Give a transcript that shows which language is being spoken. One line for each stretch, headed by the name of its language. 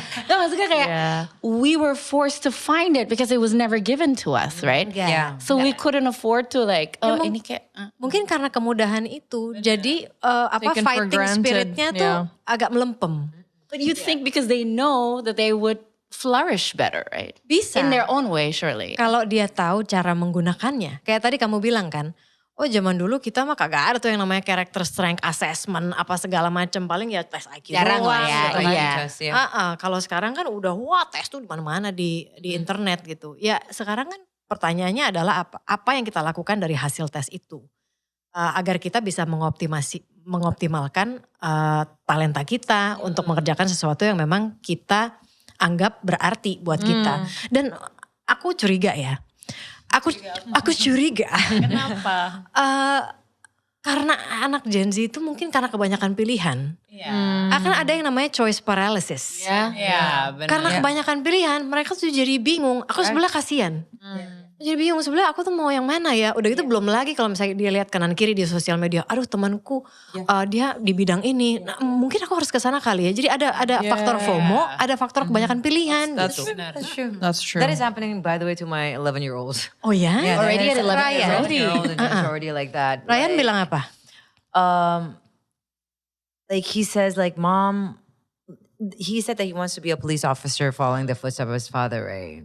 Indonesian: Nah, maksudnya kayak
English: we were forced to find it because it was never given to us, right? Yeah. So we couldn't afford to like,
Indonesian: ini kayak. Mungkin karena kemudahan itu, jadi
English: Taken for fighting granted.
Indonesian: spiritnya tuh agak melempem.
English: But you think because they know that they would flourish better, right?
Indonesian: Bisa.
English: In their own way, surely.
Indonesian: Kalau dia tahu cara menggunakannya. Kayak tadi kamu bilang kan, oh zaman dulu kita mah kagak ada tuh yang namanya
English: character strength assessment
Indonesian: apa segala macam, paling ya tes IQ Jarang doang lah ya, gitu kan. iya. Kalau sekarang kan udah tes tuh di mana-mana di internet gitu. Ya sekarang kan pertanyaannya adalah apa yang kita lakukan dari hasil tes itu. Agar kita bisa mengoptimalkan talenta kita untuk mengerjakan sesuatu yang memang kita anggap berarti buat kita. Dan aku curiga ya. Aku curiga. Kenapa? Karena anak Gen Z itu mungkin karena kebanyakan pilihan. Akan ada yang namanya choice paralysis. Iya, benar. Karena kebanyakan pilihan, mereka tuh jadi bingung. Aku sebelah kasihan. Jadi bingung sebelah aku tuh mau yang mana ya. Udah gitu belum lagi kalau misalnya dia lihat kanan kiri di sosial media. Aduh temanku dia di bidang ini. Nah, mungkin aku harus ke sana kali ya. Jadi ada faktor FOMO, ada faktor kebanyakan pilihan.
English: That's true. That is happening, by the way, to my 11-year-old. Oh ya? Already at 11 years old. It's already like that.
Indonesian: Ryan bilang apa?
English: Like he says, like, Mom, he said that he wants to be a police officer following the footsteps of his father, right?